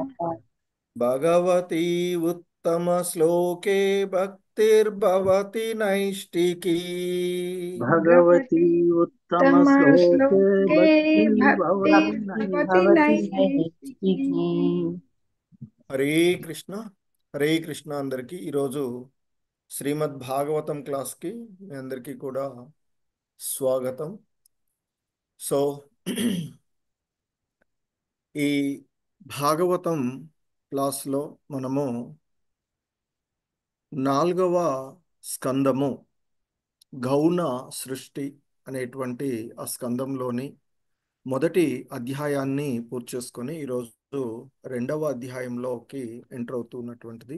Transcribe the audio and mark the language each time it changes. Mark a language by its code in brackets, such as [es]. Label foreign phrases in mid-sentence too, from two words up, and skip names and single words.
[sa] भगवती उत्तमश्लोके भक्तिर्भवति नैष्टिकी। भगवती उत्तमश्लोके श्लोके भक्तिर्भवति भक्तिर्भवति नैष्टिकी। नैष्टिकी। [te] హరే కృష్ణ. హరే కృష్ణ. అందరికీ ఈరోజు శ్రీమద్ భాగవతం క్లాస్కి మీ అందరికీ కూడా స్వాగతం. సో ఈ భాగవతం క్లాస్లో మనము 4వ స్కందము గౌణ సృష్టి అనేటువంటి ఆ స్కందంలోని మొదటి అధ్యాయాన్ని పూర్తి చేసుకొని ఈరోజు 2వ అధ్యాయంలోకి ఎంటర్ అవుతున్నటువంటిది.